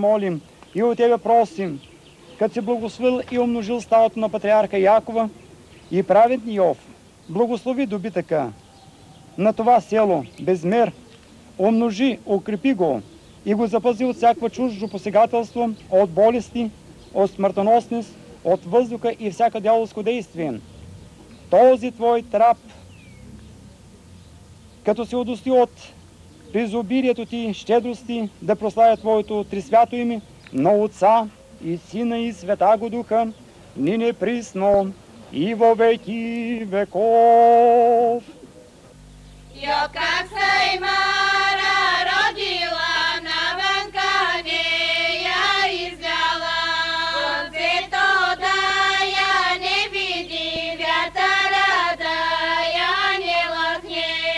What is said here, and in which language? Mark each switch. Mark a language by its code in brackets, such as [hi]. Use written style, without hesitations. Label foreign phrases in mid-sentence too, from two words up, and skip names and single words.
[bg] молим и от Тебе просим, като си благословил и умножил стадото на патриарха Якова и праведни Йов, благослови добитъка на това село безмер, умножи, укрепи го и го запази от всякакво чуждо посегателство, от болести, от смъртоносност, от въздуха и всяка дяволско действие. Този Твой трап, като се удостои от изобилието Ти щедрости, да прославя Твоето трисвято име на Отца и Сина и Света го Духа, [cu] нине присно и во веки веков. [bg] Йо как се Мара родила, на ванкане я издала. Све то да я не видим, вятара да я не лъхне.